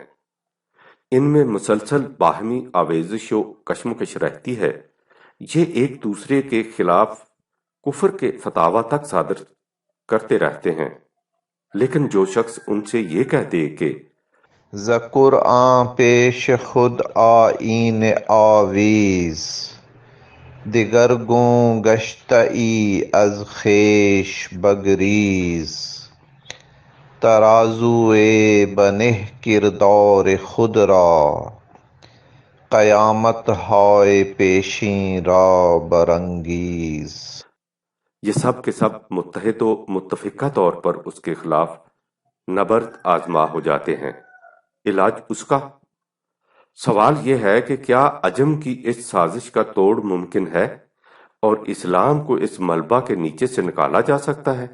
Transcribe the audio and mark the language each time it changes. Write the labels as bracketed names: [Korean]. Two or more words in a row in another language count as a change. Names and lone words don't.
[Urdu] ان میں مسلسل باہمی آویزش و کشمکش رہتی ہے۔ یہ ایک دوسرے کے خلاف کفر کے فتاوی تک صادر کرتے رہتے ہیں، لیکن جو شخص ان سے یہ کہہ دے کہ [Persian] قرآن پیش خود آیین آویز، دیگر گون گشتئی از خویش بگریز، ترازوئے بنہ کردار خود را، قیامت ہائے پیشین را برانگیز۔ [Urdu] یہ سب کے سب متحد و متفقہ طور پر اس کے خلاف نبرد آزما ہو جاتے ہیں۔ علاج اس کا؟ سوال یہ ہے کہ کیا عجم کی اس سازش کا توڑ ممکن ہے اور اسلام کو اس ملبہ کے نیچے سے نکالا جا سکتا ہے؟